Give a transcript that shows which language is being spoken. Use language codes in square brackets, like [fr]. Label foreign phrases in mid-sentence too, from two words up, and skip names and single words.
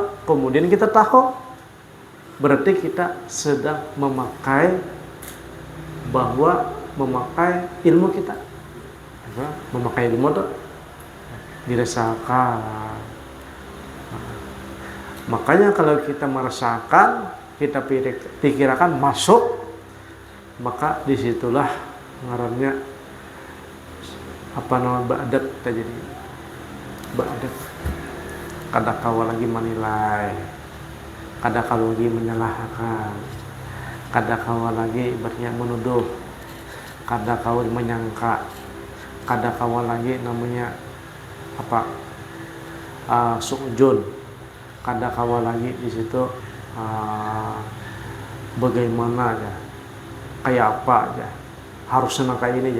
[id] Kemudian kita tahu, berarti kita sedang memakai ilmu kita. Memakai ilmu itu dirasakan. Makanya kalau kita merasakan, kita pikirkan masuk, maka disitulah ngarannya ba'adat terjadi. Ba'adat. Kada kau lagi menilai, kada kau lagi menyalahkan, kada kau lagi ibaratnya menuduh, kada kau menyangka, kada kau lagi namanya su'jun, kada kau lagi di situ bagaimana aja, kayak apa aja, harus senang kayak ini aja.